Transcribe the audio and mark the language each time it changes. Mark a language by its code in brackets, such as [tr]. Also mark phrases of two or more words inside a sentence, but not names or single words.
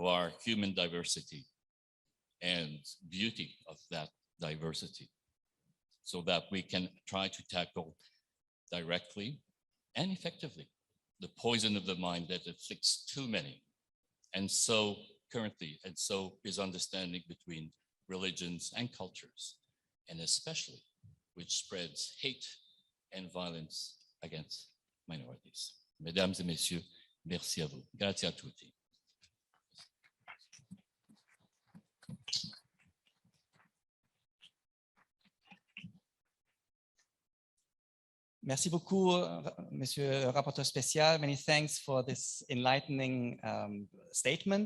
[en] our human diversity and beauty of that diversity, so that we can try to tackle directly and effectively the poison of the mind that afflicts too many, and so currently, and so is understanding between religions and cultures, and especially which spreads hate and violence against minorities. [fr] Mesdames et messieurs, merci à vous. [it] Grazie a tutti. [fr] Merci beaucoup, Monsieur le Rapporteur Spécial. [en] Many thanks for this enlightening statement.